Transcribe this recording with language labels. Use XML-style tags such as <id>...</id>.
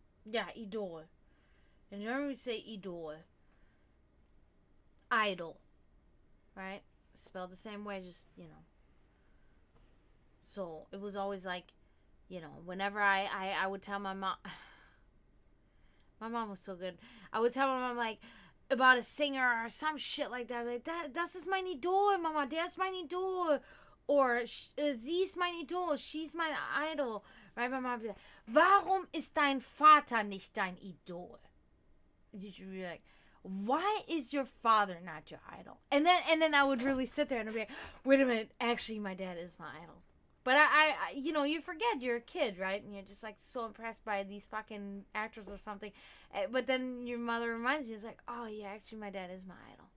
<en>Yeah, idol. In German we say idol. Idol. Right? Spelled the same way, just, So, it was always like, whenever I would tell my mom... My mom was so good. I would tell my mom, like, about a singer or some shit like that.</en> <de>Like, das ist mein Idol, Mama. Der ist mein Idol.</de> <en>Or,</en> <de>sie ist mein Idol.</de> <en>She's my idol. Right? My mom would be like,</en> <de>warum ist dein Vater nicht dein Idol?</de> <en>You should be like, why is your father not your idol? And then I would really sit there and I'd be like, wait a minute. Actually, my dad is my idol. But I you forget you're a kid, right? And you're just like so impressed by these fucking actors or something. But then your mother reminds you, it's like, oh yeah, actually my dad is my idol.</en>